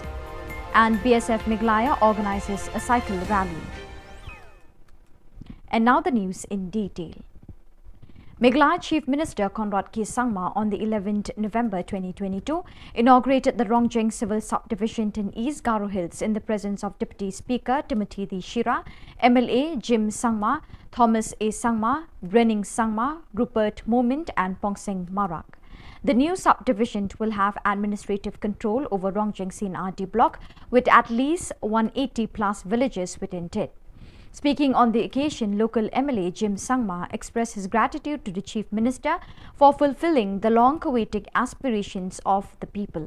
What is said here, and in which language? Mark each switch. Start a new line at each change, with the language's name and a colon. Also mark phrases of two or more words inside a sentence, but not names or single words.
English: And BSF Meghalaya organizes a cycle rally. And now the news in detail. Meghalaya Chief Minister Conrad Kisangma on the 11th November 2022 inaugurated the Rongjeng Civil Subdivision in East Garo Hills in the presence of Deputy Speaker Timothy D. Shira, MLA Jim Sangma, Thomas A. Sangma, Brenning Sangma, Rupert Moment and Pongseng Marak. The new subdivision will have administrative control over Rongjeng CNRT block with at least 180 plus villages within it. Speaking on the occasion, local MLA Jim Sangma expressed his gratitude to the Chief Minister for fulfilling the long-awaited aspirations of the people.